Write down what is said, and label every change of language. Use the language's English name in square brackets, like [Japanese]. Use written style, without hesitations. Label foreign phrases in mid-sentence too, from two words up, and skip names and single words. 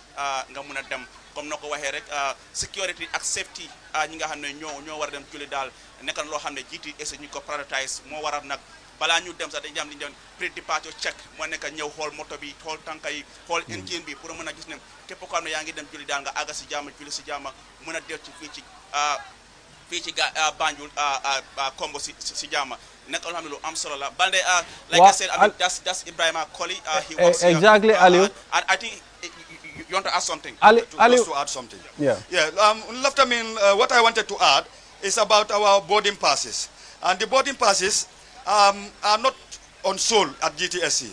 [Wolof] nga mun a dem comme na ko waxee rek security ak safety ñi nga xam ne ñoo war a dem joli daal nekk na loo xam ne GTSC ñu ko prioritize moo waral nag balaa ñu dem sax dañuy am li ñu doon [English] pré-departure check [Wolof] moo nekk ñëw xool moto bi xool tànka yi xool engine bi pour mën a gis ne képp koo xam ne yaa ngi dem juli daal nga àgga si jàmm juli si jàmm mën a del ci fii ci Banjul Kombo si jàmm nekk loo xam ne lu am solo la Balde [English] like I said, I mean, that's Ibrahima Colley. He works exactly here. Aliou. And I think you want to add something. Aliou, To add something. Yeah. Left, I mean, what I wanted to add is about our boarding passes. And the boarding passes are not on sale at GTSC.